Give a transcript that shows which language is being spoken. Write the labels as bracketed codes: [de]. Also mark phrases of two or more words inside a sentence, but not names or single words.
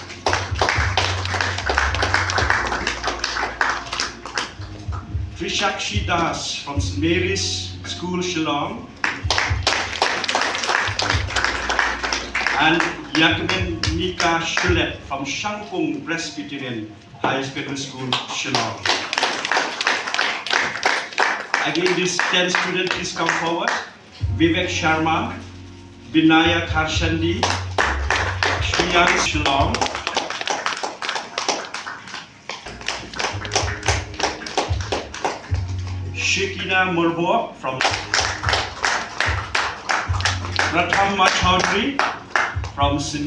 [en] Trishakshi Das from St. Mary's School, Shillong. And Yakmen Nika Shulet from Shangpung Presbyterian High Secondary School, Shillong. Again, these 10 students, please come forward. Vivek Sharma, Vinaya Karshandi, Shriyang Shillong. Shekina Murbo from Pratham Chowdhury from St.